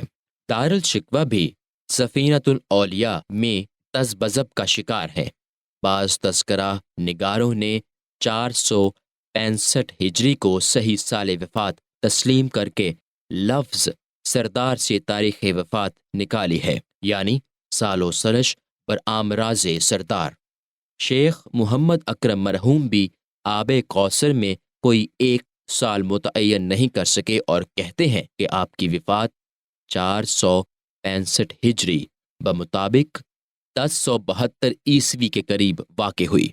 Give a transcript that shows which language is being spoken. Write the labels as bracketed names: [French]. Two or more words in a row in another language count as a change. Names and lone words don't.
[Urdu] دارالشکوہ بھی سفینۃ الاولیاء میں تذبذب کا شکار ہے۔ بعض تذکرہ نگاروں نے 465 ہجری کو صحیح سال وفات تسلیم کر کے لفظ سردار سے تاریخ وفات نکالی ہے، [Persian] یعنی سال و سرش پر آمراز سردار۔ [Urdu] شیخ محمد اکرم مرحوم بھی آب کوثر میں کوئی ایک سال متعین نہیں کر سکے اور کہتے ہیں کہ آپ کی وفات 465 ہجری بمطابق 1072 عیسوی کے قریب واقع ہوئی۔